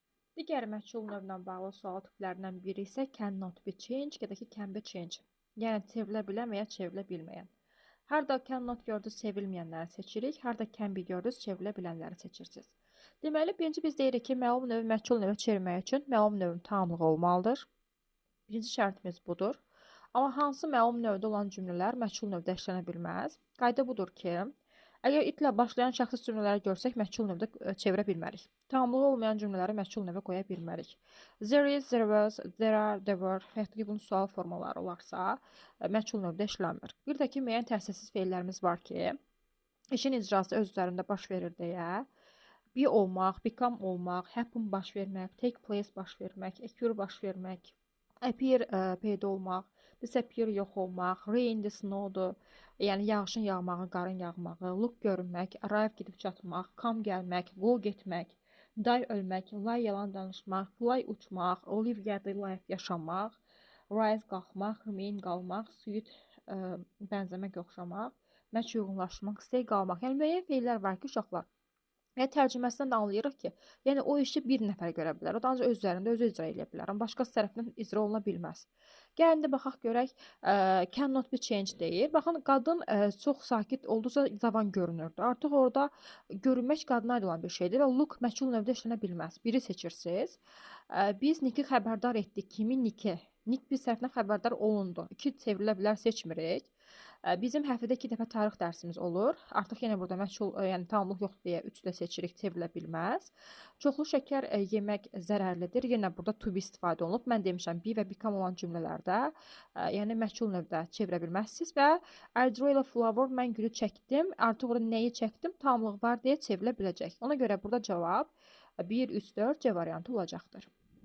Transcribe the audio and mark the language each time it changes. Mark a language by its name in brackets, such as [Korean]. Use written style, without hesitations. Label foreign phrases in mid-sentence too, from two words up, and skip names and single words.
[Azerbaijani] Digər məchul növlə bağlı sual tiplərindən biri isə [English] cannot be changed [Azerbaijani] ya da ki [English] can be changed. [Azerbaijani] Yəni çevrilə bilən və ya çevrilə bilməyən. Harda cannot gördünüz çevrilməyənləri seçirik, harda [English] can be [Azerbaijani] gördünüz çevrilə bilənləri seçirsiniz. Deməli, birinci biz deyirik ki, məlum növ məchul növə çevirmək üçün məlum növün tamlığı olmalıdır. Birinci şərtimiz budur. Amma hansı məlum növdə olan cümlələr məchul növdə işlənə bilməz? Qayda budur ki, əgər itlə başlayan şəxsiz cümlələri görsək, məchul növdə çevirə bilmərik. Tamamlığı olmayan cümlələri məchul növə qoya bilmərik. [English] There is, there was, there are, there were [Azerbaijani] və yaxud ki, bunun sual formaları olarsa, məchul növdə işlənmir. Bir də ki, müəyyən təsirsiz feillərimiz var ki, işin icrası öz üzərində baş verir deyə, be olmaq, become olmaq, happen baş vermək, [English] take place [Azerbaijani] baş vermək, occur baş vermək, appear peyda olmaq, disappear yox olmaq, [English] rain the snow'dur, [Azerbaijani] yəni yağışın yağmağı, qarın yağmağı, look görünmək, arrive gedib çatmaq, come gəlmək, go getmək, die ölmək, lie yalan danışmaq, fly uçmaq, live ya da life yaşamaq, rise qalxmaq, remain qalmaq, suit bənzəmək, oxşamaq, match uyğunlaşmaq, stay qalmaq. Yəni müəyyən feillər var ki, uşaqlar. Yəni tərcüməsindən də anlayırıq ki, yəni o işi bir nəfər görə bilər. O da ancaq öz üzərində özü icra edə bilər. Amma başqası tərəfindən icra oluna bilməz. Gəlin indi baxaq görək, [English] cannot be changed [Azerbaijani] deyir. Baxın, qadın çox sakit olduqca cavan görünürdü. Artıq orada görünmək qadına aid olan bir şeydir və look məchul növdə işlənə bilməz. Biri seçirsiniz. Biz Niki xəbərdar etdik. Kimi Niki? Nik biz tərəfindən xəbərdar olundu. 2 çevrilə bilər seçmirik. Bizim həftədə 2 dəfə tarix dərsimiz olur. Artıq yenə burada məchul, yəni tamamlıq yoxdur deyə 3 də seçirik, çevrilə bilməz. Çoxlu şəkər yemək zərərlidir. Yenə burada [English] to be [Azerbaijani] istifadə olunub. Mən demişəm be və become olan cümlələrdə, yəni məchul növdə çevirə bilməzsiniz və [English] I drew a flower, [Azerbaijani] mən gülü çəkdim. Artıq orada nəyi çəkdim? Tamamlıq var deyə çevrilə biləcək. Ona görə burada cavab 1, 3, 4 C variantı olacaqdır.